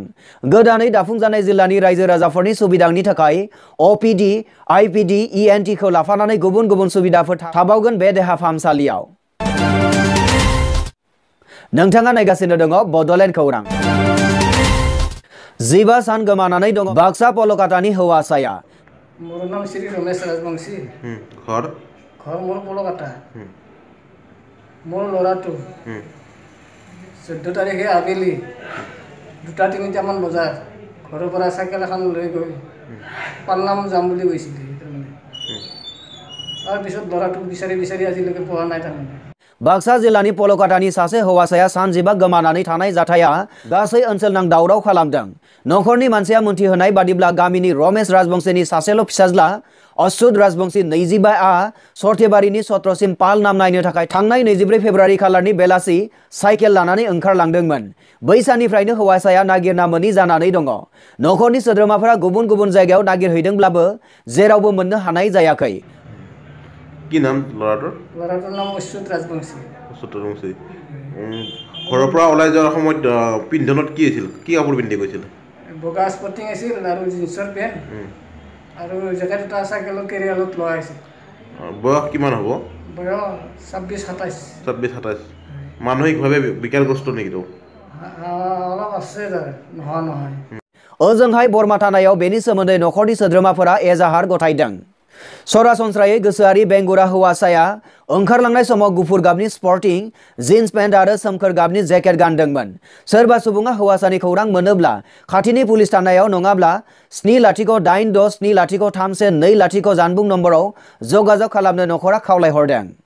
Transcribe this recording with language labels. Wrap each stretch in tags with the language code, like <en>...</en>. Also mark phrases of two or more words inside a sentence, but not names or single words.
<brx>गोदानै दाफुंजानाय जिल्लानि रायजो राजाफोरनि सुबिदानि थाखाय OPD, IPD, ENT खौ लाफानानै गुबुन गुबुन सुबिदाफोर थाबावगोन बे देहा फाहामसालियाव। नोंथाङा नायगासिनो दङ बड'लेण्ड खौरां। 15 सान गोमानानै दङ बाक्सा पलकातानि हौवासाया।</brx> <as>মোৰ নাম শ্ৰী ৰমেশ ৰাজবংশী। घर মোৰ পলকাতা। মোৰ লৰাটো 14 তাৰিখে आবেলি 2-3 মান বজাত ঘৰৰ পৰা সাইকেল এখন লৈ গৈ পালনাম যাম বুলি কৈছিল তাৰ পিছত লড়াটোক বিচাৰি আজিলৈকে পোৱা নাই তাৰমানে।</as> <brx>बाक्सा जिल्लानि पलकातानि सासे हौवासाया सानजिबा गोमानानै थानाय जाथाया गासै ओनसोलनां दावराव खालामदों। नखरनि मानसिया मोनथिहोनाय बादिब्ला गामिनि रमेश राजबंशीनि सासेल' फिसाज्ला अच्युत राजबंशी 25 आ सरथेबारिनि सत्रसिम पाल नाम नायनो थाखाय थांनाय 24 फेब्रुवारि खालारनि बेलासि साइकेल लानानै ओंखारलांदोंमोन। बै साननिफ्रायनो हौवासाया नागिरना मोनि जानानै दङ। नखरनि सोद्रोमाफोरा गुबुन गुबुन जायगायाव नागिरहैदोंब्लाबो जेरावबो मोननो हानाय जायाखै।</brx> <as>কি নাম লৰাটোৰ? লৰাটোৰ নাম অচ্যুত ৰাজবংশী। ঘৰৰ পৰা ওলাই যোৱাৰ সময়ত পিন্ধনত কি আছিল? কি কাপোৰ পিন্ধি গৈছিল? বগা স্পৰ্টিং আছিল আৰু জিন্সৰ পেণ্ট আৰু জেকেট এটা চাইকেলৰ কেৰিয়াৰত লোৱা আছিল। বয়স কিমান হ'ব? বয়স 26-27। মানসিকভাৱে বিকাৰগ্ৰস্ত নেকি তো? অলপ আছে নহয়।</as> <brx>ओजोंहाय बरमा थानायाव बेनि सोमोन्दै नखरनि सोद्रोमाफोरा एजाहार गथायदों। सरासनस्रायै गोसोआरि बेंगुरा हौवासाया ओंखारलांनाय समाव गुफुर गाबनि स्पर्टिं जिन्स पेन्ट आरो सोमखोर गाबनि जेकेट गानदोंमोन। सोरबा सुबुङा हौवासानि खौरां मोनोब्ला खाथिनि पुलिस थानायाव नङाब्ला 7086031220 जानबुं नम्बराव जगाजग खालामनो नखरा खावलायहरदों।</brx>